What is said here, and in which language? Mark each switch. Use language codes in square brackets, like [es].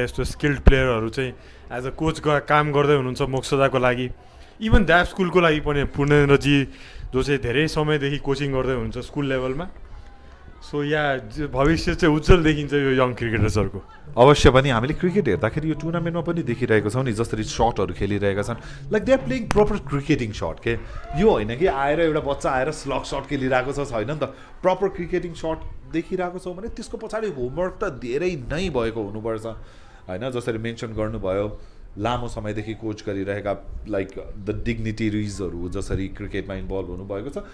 [ne] यस्तो स्किल्ड प्लेयरहरू चाहिँ [en] as a coach [ne] काम गर्दै हुनुहुन्छ मोक्षदाको लागि। इभन द्याव स्कुलको लागि पनि पूर्णेन्द्रजी जो चाहिँ धेरै समयदेखि कोचिङ गर्दै हुनुहुन्छ स्कुल लेभलमा। सो यहाँ भविष्य चाहिँ उज्जवल देखिन्छ यो यङ क्रिकेटर्सहरूको। अवश्य पनि हामीले क्रिकेट हेर्दाखेरि यो टुर्नामेन्टमा पनि देखिरहेको छौँ नि, जसरी सटहरू खेलिरहेका छन्। [en] Like they are playing proper cricketing shot के। [ne] यो होइन कि आएर एउटा बच्चा आएर स्लग सट खेलिरहेको छ, छैन नि त। प्रपर क्रिकेटिङ सट देखिरहेको छौँ भने त्यसको पछाडि होमवर्क त धेरै नै भएको हुनुपर्छ होइन। जसरी मेन्सन गर्नुभयो लामो समयदेखि कोच गरिरहेका लाइक द डिग्निटरिजहरू जसरी क्रिकेटमा इन्भल्भ हुनुभएको छ।